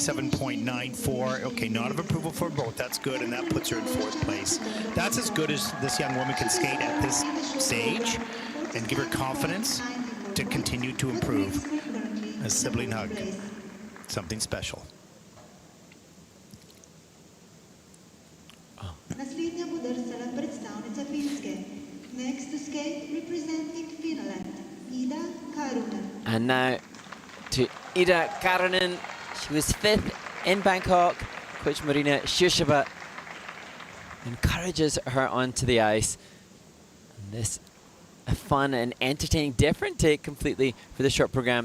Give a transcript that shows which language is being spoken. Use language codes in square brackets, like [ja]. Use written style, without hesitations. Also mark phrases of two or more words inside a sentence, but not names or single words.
[en] 47.94. Okay, nod of approval for both. That's good, and that puts her in fourth place. That's as good as this young woman can skate at this stage and give her confidence to continue to improve. A sibling hug. Something special. [sl] Naslednja bo drsala predstavnica Finske. [en] Next to skate representing Finland, Ida Karunen. And now to Ida Karunen. She was fifth in Bangkok. Coach Marina Shushaba encourages her onto the ice. And this a fun and entertaining, different take completely for the short program.